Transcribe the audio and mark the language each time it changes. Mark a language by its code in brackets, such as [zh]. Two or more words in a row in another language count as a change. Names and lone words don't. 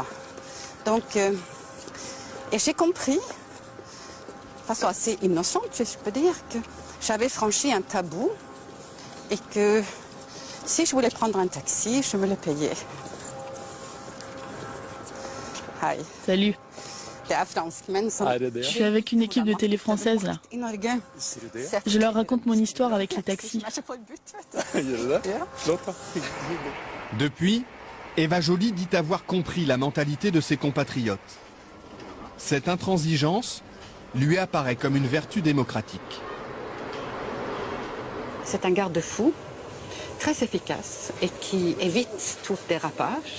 [fr] Donc, et j'ai compris, de façon assez innocente, je peux dire, que j'avais franchi un tabou et que si je voulais prendre un taxi, je me le payais. Hi. Salut, [no] Det är fransmän som... [fr] je suis avec une équipe de télé française là. [no] I Norge. [fr] Je leur raconte mon histoire avec les taxis. [no] Jeg får butt, vet du. [fr] Depuis, Eva Joly dit avoir compris la mentalité de ses compatriotes. Cette intransigeance lui apparaît comme une vertu démocratique. C'est un garde-fou très efficace et qui évite tout dérapage.